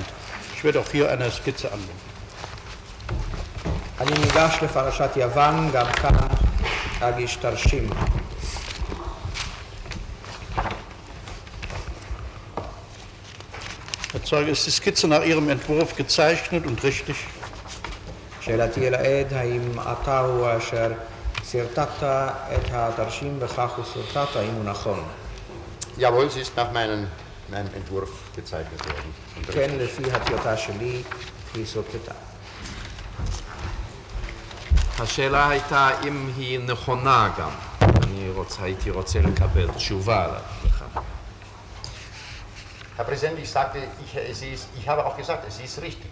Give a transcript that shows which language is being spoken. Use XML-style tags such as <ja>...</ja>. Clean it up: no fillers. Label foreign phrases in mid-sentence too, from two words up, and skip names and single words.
<de>Ich werde auch hier eine Skizze anwenden.</de> <he>אני ניגש לפרשת יוון, גם כאן אגיש תרשים.</he> <de>Herr Zeuge, ist die Skizze nach Ihrem Entwurf gezeichnet und richtig?</de> <he>שאלתי אל העד, האם אתה הוא אשר סרטטת את התרשים וכך הוא סרטט, האם הוא נכון?</he> <de>Jawohl, sie ist nach meinem Entwurf gezeichnet worden.</de> <he>כן, לפי הטיוטה שלי היא סרטטה. השאלה הייתה אם היא נכונה גם. הייתי רוצה לקבל תשובה לכך.</he> <de>Herr Präsident, ich habe auch gesagt, es ist richtig.</de>